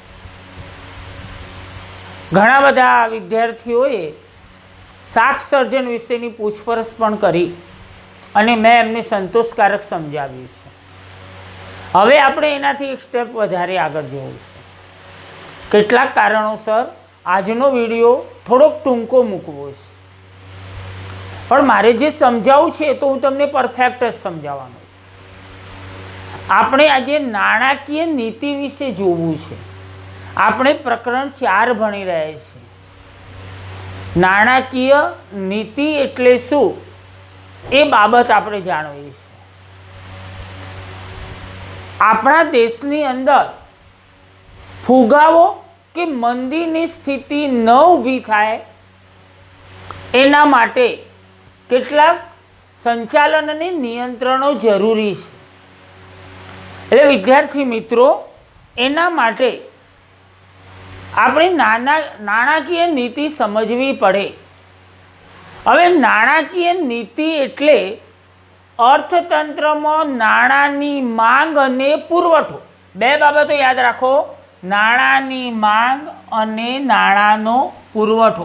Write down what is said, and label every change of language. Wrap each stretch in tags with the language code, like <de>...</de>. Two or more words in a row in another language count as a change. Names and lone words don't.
<gu>ઘણા બધા વિદ્યાર્થીઓએ શાક સર્જન વિશેની પૂછપરછ પણ કરી અને મેં એમને સંતોષકારક સમજાવ્યું છે। હવે આપણે એનાથી એક સ્ટેપ વધારે આગળ જોવું છે। કેટલાક કારણોસર આજનો વિડિયો થોડોક ટૂંકો મૂકવો છે, પણ મારે જે સમજાવું છે તો હું તમને પરફેક્ટ જ સમજાવવાનો છું। આપણે આજે નાણાકીય નીતિ વિષે જોવું છે। આપણે પ્રકરણ 4 ભણી રહ્યા છીએ। નાણાકીય નીતિ એટલે શું એ બાબત આપણે જાણવી છે। આપણા દેશની અંદર ફુગાવો કે મંદીની સ્થિતિ ન ઊભી થાય એના માટે કેટલાક સંચાલન અને નિયંત્રણો જરૂરી છે। એટલે વિદ્યાર્થી મિત્રો, એના માટે આપણે નાણાકીય નીતિ સમજવી પડે। હવે નાણાકીય નીતિ એટલે અર્થતંત્ર મેં નાણાની માંગ અને પુરવઠો, બે બાબતો યાદ રાખો, નાણાની માંગ અને નાણાનો પુરવઠો।</gu>